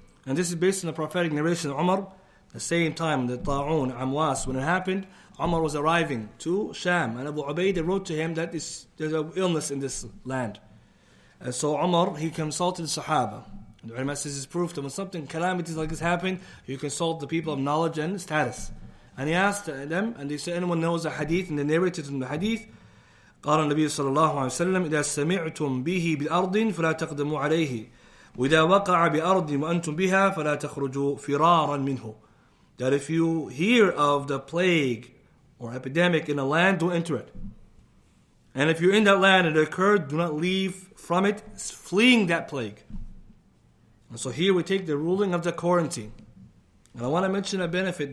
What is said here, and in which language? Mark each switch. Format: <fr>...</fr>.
<en>And this is based on the prophetic narration of Umar. The same time, the Ta'un, Amwas, when it happened, Umar was arriving to Sham, and Abu Ubaidah wrote to him that there's an illness in this land. And so Umar, he consulted the Sahaba. And the ulama says it's proof that when something, calamities like this happen, you consult the people of knowledge and status. And he asked them, and they said, anyone knows a hadith, and they narrated in the hadith,</en> <ar>قال النبي صلى الله عليه وسلم إذا سمعتم به بأرض فلا تقدموا عليه وإذا وقع بأرض وأنتم بها فلا تخرجوا فرارا منه.</ar> <en>That if you hear of the plague or epidemic in a land, don't enter it. And if you're in that land and it occurred, do not leave from it, fleeing that plague. And so here we take the ruling of the quarantine. And I want to mention a benefit.</en>